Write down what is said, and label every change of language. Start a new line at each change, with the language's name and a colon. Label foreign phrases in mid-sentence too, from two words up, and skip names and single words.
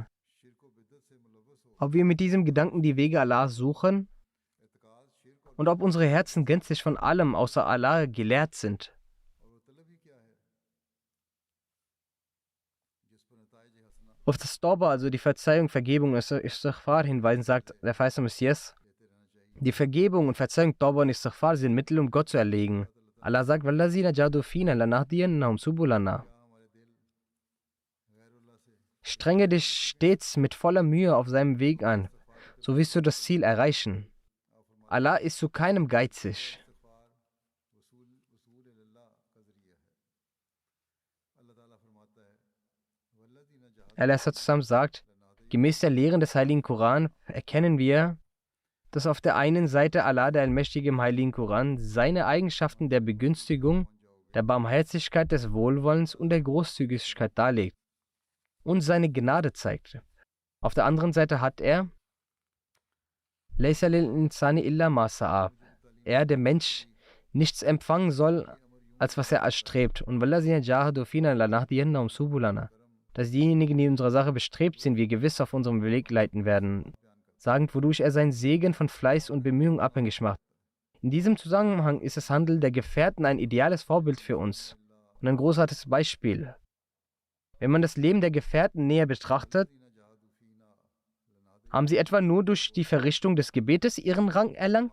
German: Ob wir mit diesem Gedanken die Wege Allahs suchen und ob unsere Herzen gänzlich von allem außer Allah gelehrt sind. Auf das Tauba, also die Verzeihung, Vergebung, Istighfar hinweisen, sagt der Verheißene Messias, die Vergebung und Verzeihung, Tauba und Istighfar sind Mittel, um Gott zu erlegen. Allah sagt,
Arabic: وَالَّذِينَ جَاهَدُوا فِينَا لَنَهْدِيَنَّهُمْ سُبُلَنَا.
German: Strenge dich stets mit voller Mühe auf seinem Weg an, so wirst du das Ziel erreichen. Allah ist zu keinem geizig. Allah zusammen sagt, gemäß der Lehren des Heiligen Koran erkennen wir, dass auf der einen Seite Allah, der Allmächtige im Heiligen Koran, seine Eigenschaften der Begünstigung, der Barmherzigkeit, des Wohlwollens und der Großzügigkeit darlegt und seine Gnade zeigt. Auf der anderen Seite hat er
Arabic: لَيْسَ لِلْإِنسَانِ إِلَّا مَا سَعَىٰ.
German: Er, der Mensch, nichts empfangen soll, als was er erstrebt.
Arabic: Und وَالَّذِينَ جَاهَدُوا فِينَا لَنَهْدِيَنَّهُمْ سُبُلَنَا.
German: Dass diejenigen, die in unserer Sache bestrebt sind, wir gewiss auf unserem Weg leiten werden, sagend, wodurch er seinen Segen von Fleiß und Bemühung abhängig macht. In diesem Zusammenhang ist das Handeln der Gefährten ein ideales Vorbild für uns und ein großartiges Beispiel. Wenn man das Leben der Gefährten näher betrachtet, haben sie etwa nur durch die Verrichtung des Gebetes ihren Rang erlangt?